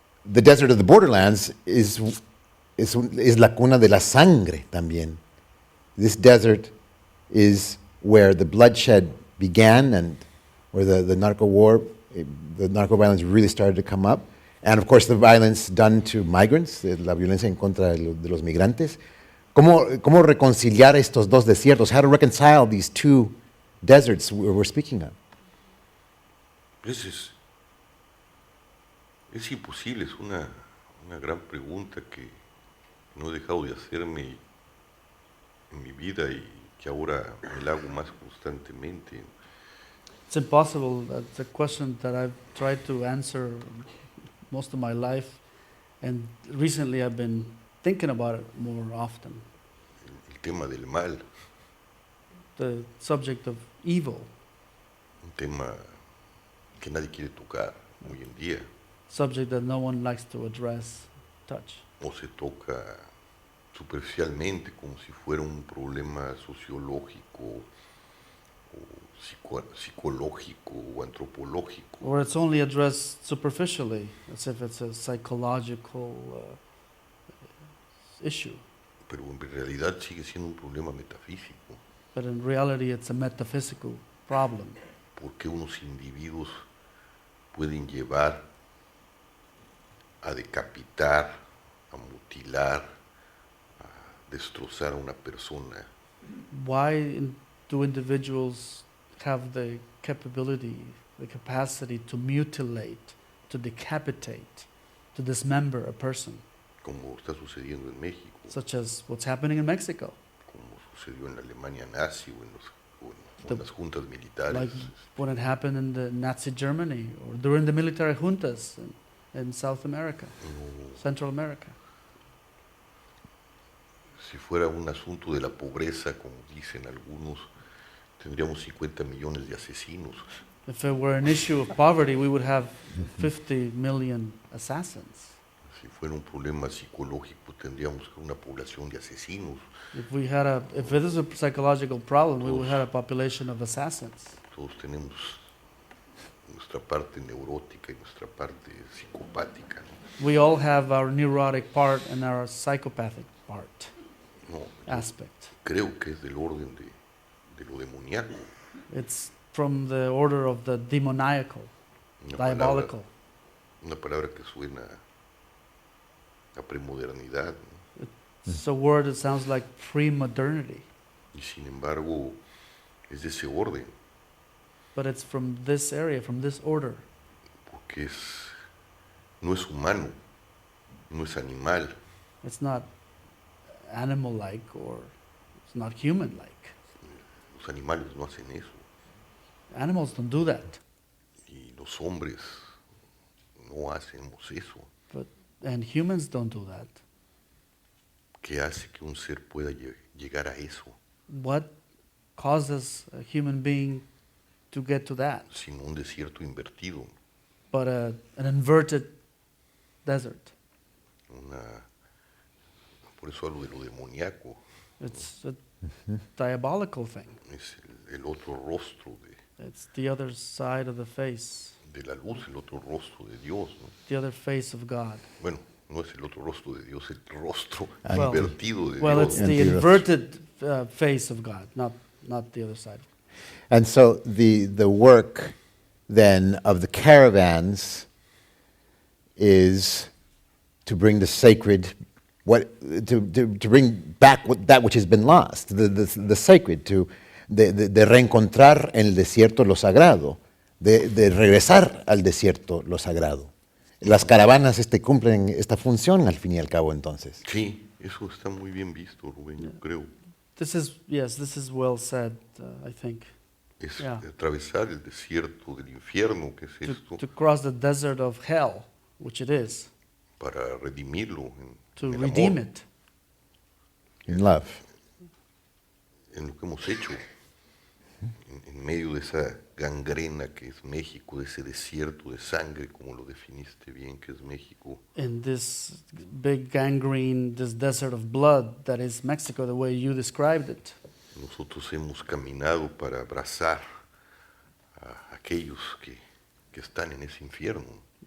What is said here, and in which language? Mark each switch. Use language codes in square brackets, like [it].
[en] The desert of the borderlands is [es] la cuna de la sangre también. [en] This desert is where the bloodshed began and where the narco war, the narco violence really started to come up. And of course the violence done to migrants, [es] la violencia en contra de los migrantes. ¿Cómo reconciliar estos dos desiertos? [en] How to reconcile these two deserts we're speaking of? [es] Es imposible, es una gran pregunta que no he dejado de hacerme en mi vida y que ahora me la hago más constantemente. [en] It's impossible. That's a question that I've tried to answer most of my life, and recently I've been thinking about it more often. [es] El tema del mal, [en] The subject of evil, [es] un tema que nadie quiere tocar hoy en día, [en] subject that no one likes to address, touch. [es] o se toca superficialmente como si fuera un problema sociológico o psicológico o antropológico. [en] Or it's only addressed superficially, as if it's a psychological issue. [es] Pero en realidad sigue siendo un problema metafísico, [en] But in reality, it's a metaphysical problem. [es] porque unos individuos pueden llevar a decapitar, a mutilar, a destrozar a una persona [en] Do individuals have the capability, the capacity to mutilate, to decapitate, to dismember a person, [es] como está sucediendo en México, [en] such as what's happening in Mexico? [es] como sucedió en la Alemania nazi o en las juntas militares? [en] Like when it happened in the Nazi Germany or during the military juntas in South America, [es] No, [en] Central America. [es] si fuera un asunto de la pobreza, como dicen algunos, tendríamos 50 millones de asesinos. [en] If it were an issue of poverty, we would have 50 million assassins. [es] Si fuera un problema psicológico, tendríamos una población de asesinos. [en] If it is a psychological problem, we would have a population of assassins. [es] Todos tenemos nuestra parte neurótica y nuestra parte psicopática, ¿no? [en] We all have our neurotic part and our psychopathic part [es] No, yo [en] aspect. [es] creo que es del orden de lo demoníaco. [en] It's from the order of the demoniacal, [es] Una [en] diabolical. [es] Una palabra que suena a premodernidad, ¿no? [en] It's a word that sounds like pre-modernity, [es] Y sin embargo es de ese orden, [en] but it's from this area, from this order. [es] porque no es humano, no es animal, [en] It's not animal-like or it's not human-like. [es] los animales no hacen eso, [en] Animals don't do that, [es] y los hombres no hacemos eso. [en] and humans don't do that. [es] ¿Qué hace que un ser pueda llegar a eso? [en] What causes a human being to get to that? [es] Sino un desierto invertido, [en] But an inverted desert. [es] por eso hablo de lo demoníaco, [en] It's a diabolical thing. [es] es el otro rostro [en] It's the other side of the face, [es] de la luz, el otro rostro de Dios, ¿no? [en] the other face of God. [es] Bueno, no es el otro rostro de Dios, el rostro [en] Well, [es] invertido de [en] Well, [es] Dios, [en] it's [es] ¿no? [en] the [es] Anti-Dios. [en] inverted face of God, not the other side. And so the work then of the caravans is to bring the sacred, to bring back that which has been lost, the sacred, [es] de reencontrar en el desierto lo sagrado, [en] de regresar al desierto lo sagrado. [es] Las caravanas cumplen esta función al fin y al cabo entonces. Sí, eso está muy bien visto, Rubén, yo creo. [en] This is well said, I think. [es] Es [en] Yeah. [es] atravesar el desierto del infierno, que es esto, [en] To cross the desert of hell, which it is, [es] para redimirlo [en] to [es] en el [en] redeem [es] amor, [en] it, In love. [es] en lo que hemos hecho. en medio de esa gangrena que es México, de ese desierto de sangre, como lo definiste bien, que es México. [en] In this big gangrene, this desert of blood that is Mexico, the way you described it. [es] Nosotros hemos caminado para abrazar a aquellos que están en ese infierno.